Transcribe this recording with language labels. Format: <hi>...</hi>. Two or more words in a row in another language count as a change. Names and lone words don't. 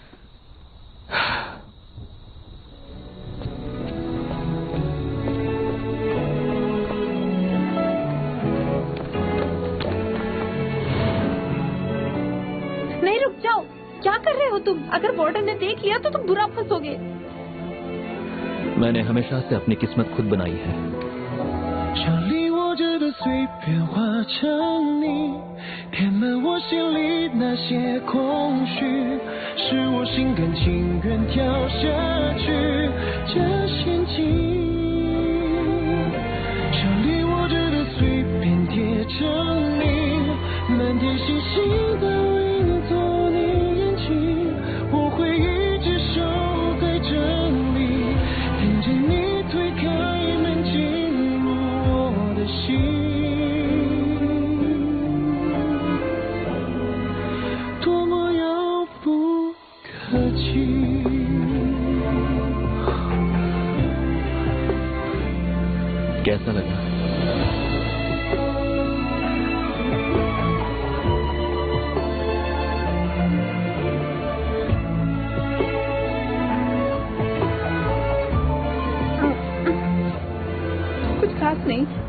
<hi>नहीं, रुक जाओ। क्या कर रहे हो तुम? अगर वार्डन ने देख लिया तो तुम बुरा फंसोगे। मैंने हमेशा से अपनी किस्मत खुद बनाई है।</hi> <zh>像你我着的碎片化成泥，填满我心里那些空虚，是我心甘情愿跳下去这陷阱。像你我着的碎片叠成泥，满天星星都映作你眼睛，我会一直守在这里，等着你推开门进入我的心。多么遥不可及。</zh> <hi>कैसा लगा? कुछ खास नहीं।</hi>